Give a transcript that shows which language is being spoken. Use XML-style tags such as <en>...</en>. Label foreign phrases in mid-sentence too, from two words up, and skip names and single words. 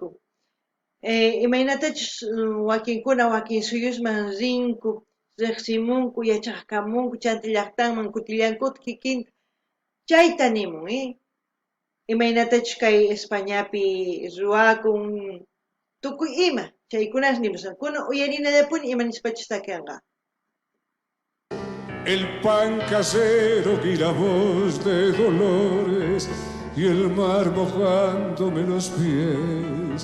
<qu>Imaynatachus wakinkuna wakin suyusman rinku, riqsimunku, yachaqkamunku, chanti llaqtanman kutillankuta kikinta. Chayta nimun, imaynatachus kay Españapi ruwakun, tukuy ima, chaykunas nimusan. Kunan uyarinallapuni imanispachus takianqa.</qu> <es>El pan casero y la voz de Dolores y el mar mojándome los pies.</es>